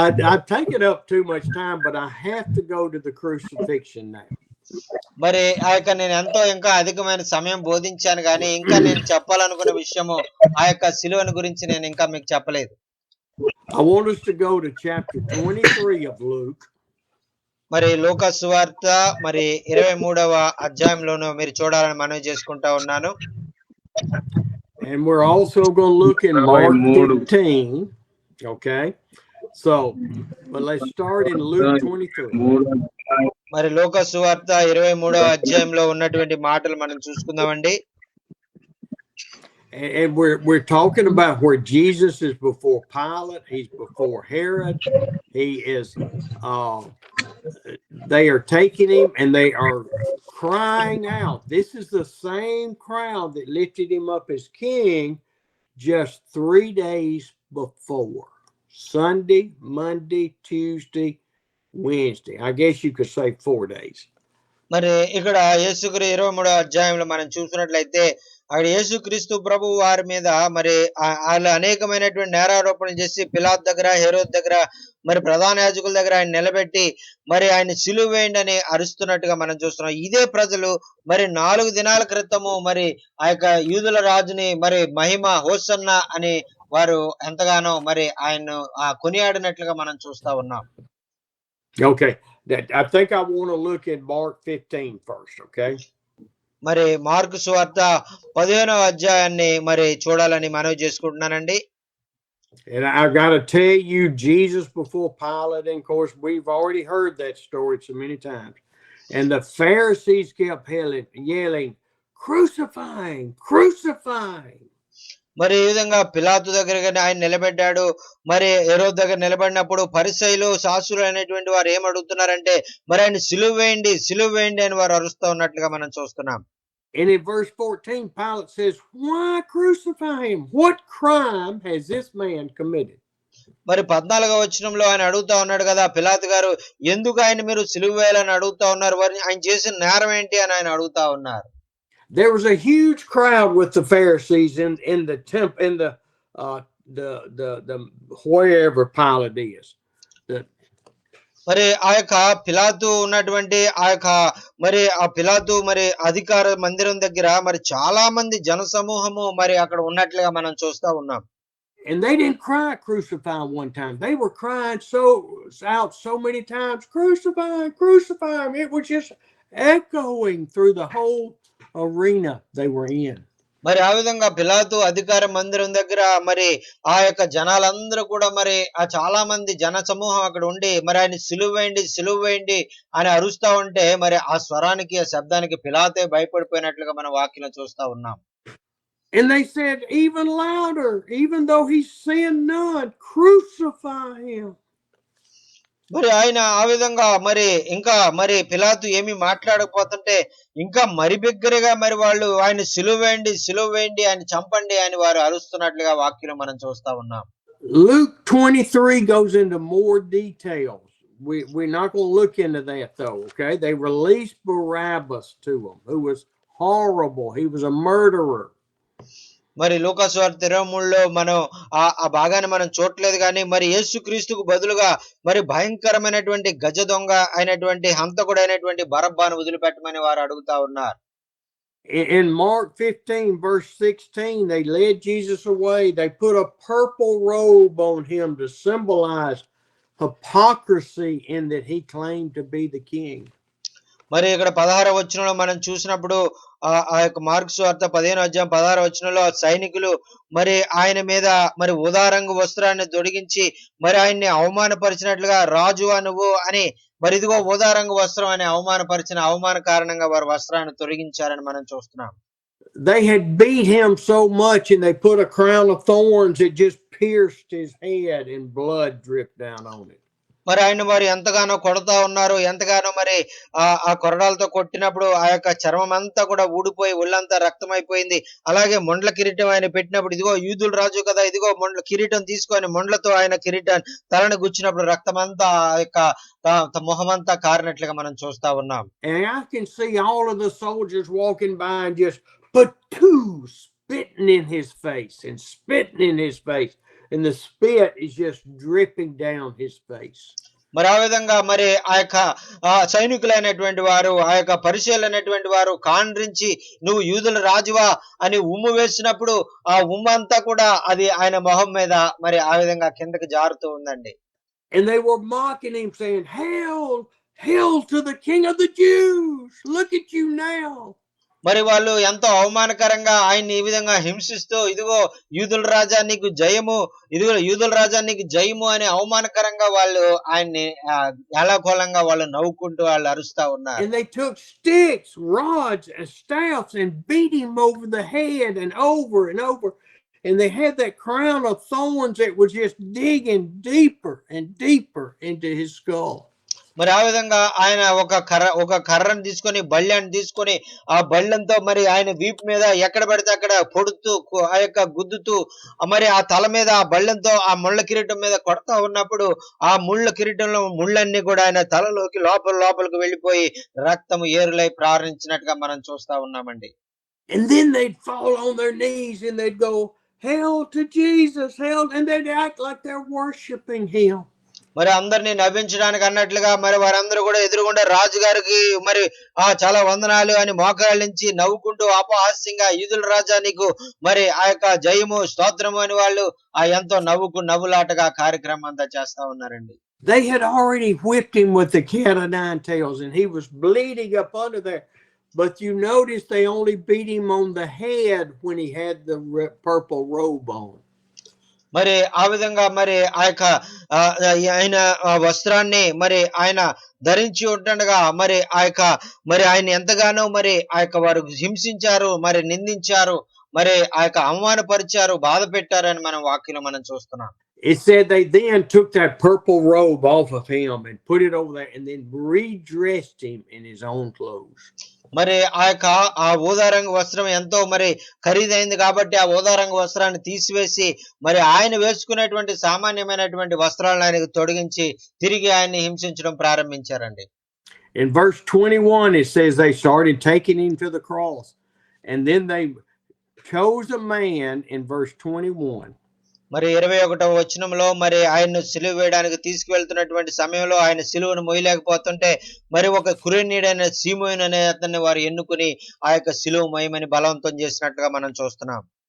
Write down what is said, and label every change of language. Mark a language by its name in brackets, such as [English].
[English] I've taken up too much time, but I have to go to the crucifixion now. [Telugu] మరి ఆ యొక్క నేను ఎంతో ఇంకా అధికమైన సమయం బోధించాను కానీ ఇంకా నేను చెప్పాలనుకున్న విషయము ఆ యొక్క సిలువను గురించి నేను ఇంకా మీకు చెప్పలేదు. [English] I want us to go to chapter 23 of Luke. [Telugu] మరి లూకా సువార్త మరి 23వ అధ్యాయంలోను మీరు చూడాలని మనవి చేసుకుంటా ఉన్నాను. [English] And we're also going to look in Mark 15. Okay. So, but let's start in Luke 23. [Telugu] మరి లూకా సువార్త 23వ అధ్యాయంలో ఉన్నటువంటి మాటలు మనం చూసుకుందామండి. [English] And we're talking about where Jesus is before Pilate, he's before Herod, he is they are taking him and they are crying out. This is the same crowd that lifted him up as king just 3 days before. Sunday, Monday, Tuesday, Wednesday. I guess you could say 4 days. [Telugu] మరి ఇక్కడ యేసుక్రీస్తు 23వ అధ్యాయంలో మనం చూసినట్లయితే అక్కడ యేసుక్రీస్తు ప్రభు వారి మీద మరి వాళ్ళు అనేకమైనటువంటి నేరారోపణలు చేసి పిలాతు దగ్గర, హేరోదు దగ్గర, మరి ప్రధాన యాజకుల దగ్గర ఆయన నిలబెట్టి మరి ఆయన సిలువ వేయండి అని అరుస్తున్నట్టుగా మనం చూస్తున్నాం. ఇదే ప్రజలు మరి 4 దినాల క్రితము మరి ఆ యొక్క యూదుల రాజుని మరి మహిమ హోసన్నా అని వారు ఎంతగానో మరి ఆయన్ను కొనియాడినట్లుగా మనం చూస్తా ఉన్నాం. [English] Okay. I think I want to look at Mark 15 first, okay? [Telugu] మరి మార్కు సువార్త 15వ అధ్యాయాన్ని మరి చూడాలని మనవి చేసుకుంటున్నానండి. [English] And I got to tell you, Jesus before Pilate, and of course, we've already heard that story so many times. And the Pharisees kept yelling, crucifying, crucifying. [Telugu] మరి ఈ విధంగా పిలాతు దగ్గర ఆయన నిలబెట్టాడు. మరి హేరోదు దగ్గర నిలబడినప్పుడు పరిసయ్యులు, శాస్త్రులు అనేటువంటి వారు ఏం అడుగుతున్నారంటే మరి ఆయన సిలువ వేయండి, సిలువ వేయండి అని వారు అరుస్తూ ఉన్నట్లుగా మనం చూస్తున్నాం. [English] And in verse 14, Pilate says, why crucify him? What crime has this man committed? [Telugu] మరి 14వ వచనంలో ఆయన అడుగుతా ఉన్నాడు కదా, పిలాతు గారు ఎందుకు ఆయన మీరు సిలువ వేయాలని అడుగుతా ఉన్నారు, ఆయన చేసిన నేరం ఏంటి అని ఆయన అడుగుతా ఉన్నారు. [English] There was a huge crowd with the Pharisees in the temple, in the wherever Pilate is. [Telugu] మరి ఆ యొక్క పిలాతు ఉన్నటువంటి ఆ యొక్క మరి ఆ పిలాతు మరి అధికార మందిరం దగ్గర మరి చాలా మంది జన సమూహము మరి అక్కడ ఉన్నట్లుగా మనం చూస్తా ఉన్నాం. [English] And they didn't cry crucify one time. They were crying out so many times, crucify, crucify him. It was just echoing through the whole arena they were in. [Telugu] మరి ఆ విధంగా పిలాతు అధికార మందిరం దగ్గర మరి ఆ యొక్క జనాలందరూ కూడా మరి చాలా మంది జన సమూహం అక్కడ ఉండి మరి ఆయన సిలువ వేయండి, సిలువ వేయండి అని అరుస్తా ఉంటే మరి ఆ స్వరానికి, ఆ శబ్దానికి పిలాతే భయపడిపోయినట్లుగా మన వాక్యం చూస్తా ఉన్నాం. [English] And they said even louder, even though he sinned none, crucify him. [Telugu] మరి ఆయన ఆ విధంగా మరి ఇంకా మరి పిలాతు ఏమి మాట్లాడకపోతుంటే ఇంకా మరి బిగ్గరగా మరి వాళ్ళు ఆయన సిలువ వేయండి, సిలువ వేయండి, ఆయన చంపండి అని వారు అరుస్తున్నట్లుగా వాక్యం మనం చూస్తా ఉన్నాం. [English] Luke 23 goes into more details. We're not going to look into that though, okay? They released Barabbas to them, who was horrible. He was a murderer. [Telugu] మరి లూకాసు వార్త 23లో మనం ఆ భాగాన్ని మనం చూడలేదు కానీ మరి యేసుక్రీస్తుకు బదులుగా మరి భయంకరమైనటువంటి గజ దొంగ అయినటువంటి హంతకుడు అయినటువంటి బరబ్బాను వదిలిపెట్టమని వారు అడుగుతా ఉన్నారు. [English] In Mark 15 verse 16, they led Jesus away. They put a purple robe on him to symbolize hypocrisy in that he claimed to be the king. [Telugu] మరి ఇక్కడ 16వ వచనంలో మనం చూసినప్పుడు ఆ యొక్క మార్కు సువార్త 15వ అధ్యాయం 16వ వచనంలో సైనికులు మరి ఆయన మీద మరి ఊదా రంగు వస్త్రాన్ని తొడిగించి మరి ఆయన్ని అవమానపరిచినట్లుగా రాజువా నువ్వు అని మరి ఇదిగో ఊదా రంగు వస్త్రం అని అవమాన కారణంగా వారు వస్త్రాన్ని తొలగించారని మనం చూస్తున్నాం. [English] They had beat him so much and they put a crown of thorns that just pierced his head and blood dripped down on it. [Telugu] మరి ఆయన మరి ఎంతగానో కొడతా ఉన్నారు, ఎంతగానో మరి ఆ కొరడాలతో కొట్టినప్పుడు ఆ యొక్క చర్మం అంతా కూడా ఊడిపోయి ఒళ్ళంతా రక్తం అయిపోయింది. అలాగే మొండ్ల కిరీటం ఆయన పెట్టినప్పుడు ఇదిగో యూదుల రాజు కదా, ఇదిగో మొండ్ల కిరీటం తీసుకొని మొండ్లతో ఆయన కిరీటం తలను గుచ్చినప్పుడు రక్తం అంతా ఆ యొక్క మొహమంతా కారినట్లుగా మనం చూస్తా ఉన్నాం. [English] And I can see all of the soldiers walking by and just put two spitting in his face and spitting in his face. And the spit is just dripping down his face. [Telugu] మరి ఆ విధంగా మరి ఆ యొక్క సైనికులైనటువంటి వారు ఆ యొక్క పరిచయులైనటువంటి వారు కాండ్రించి నువ్వు యూదుల రాజువా అని ఉమ్ము వేసినప్పుడు ఆ ఉమ్ము అంతా కూడా అది ఆయన మొహం మీద మరి ఆ విధంగా కిందకి జారుతూ ఉందండి. [English] And they were mocking him saying, "Hail, hail to the King of the Jews. Look at you now." [Telugu] మరి వాళ్ళు ఎంతో అవమానకరంగా ఆయన్ని ఈ విధంగా హింసిస్తూ ఇదిగో యూదుల రాజా నీకు జయము, ఇదిగో యూదుల రాజా నీకు జయము అని అవమానకరంగా వాళ్ళు ఆయన్ని ఏలాకోలంగా వాళ్ళు నవ్వుకుంటూ వాళ్ళు అరుస్తా ఉన్నారు. [English] And they took sticks, rods, and staffs and beat him over the head and over and over. And they had that crown of thorns that was just digging deeper and deeper into his skull. [Telugu] మరి ఆ విధంగా ఆయన ఒక కర్రను తీసుకొని బళ్ళాన్ని తీసుకొని ఆ బళ్ళంతో మరి ఆయన వీపు మీద ఎక్కడ పడితే అక్కడ పొడుతూ ఆ యొక్క గుద్దుతూ మరి ఆ తల మీద ఆ బళ్ళంతో ఆ ముళ్ళ కిరీటం మీద కొడతా ఉన్నప్పుడు ఆ ముళ్ళ కిరీటంలో ముళ్ళన్నీ కూడా ఆయన తలలోకి లోపలికి వెళ్ళిపోయి రక్తము ఏరులై ప్రారంభించినట్టుగా మనం చూస్తా ఉన్నామండి. [English] And then they'd fall on their knees and they'd go, "Hail to Jesus, hail," and they'd act like they're worshiping him. [Telugu] మరి అందరినీ నవ్వించడానికి అన్నట్లుగా మరి వారందరూ కూడా ఎదురుగుండా రాజుగారికి మరి చాలా వందనాలు అని మోకాళ్ళించి నవ్వుకుంటూ అపహాస్యంగా యూదుల రాజా నీకు మరి ఆ యొక్క జయము స్తోత్రము అని వాళ్ళు ఎంతో నవ్వులాటగా కార్యక్రమం అంతా చేస్తా ఉన్నారండి. [English] They had already whipped him with the cat of nine tails and he was bleeding up under there. But you notice they only beat him on the head when he had the purple robe on. [Telugu] మరి ఆ విధంగా మరి ఆ యొక్క ఆయన వస్త్రాన్ని మరి ఆయన ధరించి ఉంటుండగా మరి ఆ యొక్క మరి ఆయన ఎంతగానో మరి ఆ యొక్క వారు హింసించారు, మరి నిందించారు, మరి ఆ యొక్క అవమానపరిచారు, బాధ పెట్టారని మనం వాక్యంలో మనం చూస్తున్నాం. [English] It said they then took that purple robe off of him and put it over there and then redressed him in his own clothes. [Telugu] మరి ఆ ఊదా రంగు వస్త్రం ఎంతో మరి ఖరీదైంది కాబట్టి ఆ ఊదా రంగు వస్త్రాన్ని తీసివేసి మరి ఆయన వేసుకునేటువంటి సామాన్యమైనటువంటి వస్త్రాలను ఆయనకు తొడిగించి తిరిగి ఆయన్ని హింసించడం ప్రారంభించారండి. [English] In verse 21 it says they started taking him to the cross and then they chose a man in verse 21. [Telugu] మరి 21వ వచనంలో మరి ఆయన్ను సిలువ వేయడానికి తీసుకువెళ్తున్నటువంటి సమయంలో ఆయన సిలువను మోయలేకపోతుంటే మరి ఒక కురేనీయుడైన సీమోను అనే అతన్ని వారు ఎన్నుకుని ఆ యొక్క సిలువ మోయమని బలవంతం చేసినట్టుగా మనం చూస్తున్నాం.